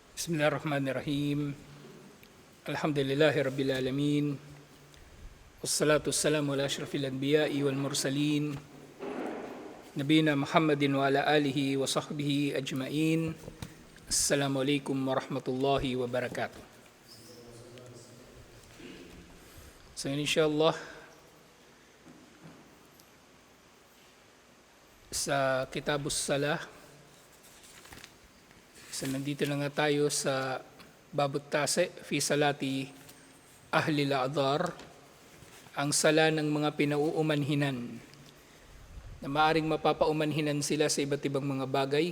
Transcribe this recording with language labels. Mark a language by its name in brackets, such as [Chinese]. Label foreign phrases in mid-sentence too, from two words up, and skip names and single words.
[Arabic] بسم الله الرحمن الرحيم. الحمد لله رب العالمين. والصلاة والسلام على أشرف الأنبياء والمرسلين. نبينا محمد وعلى آله وصحبه أجمعين. السلام عليكم ورحمة الله وبركاته. [Filipino] So insyaAllah, sa Kitabus Salah, nandito na nga tayo sa Babut Tase fi Salati Ahli Al-Adhar, ang sala ng mga pinauumanhinan, na maaring mapapaumanhinan sila sa iba't ibang mga bagay.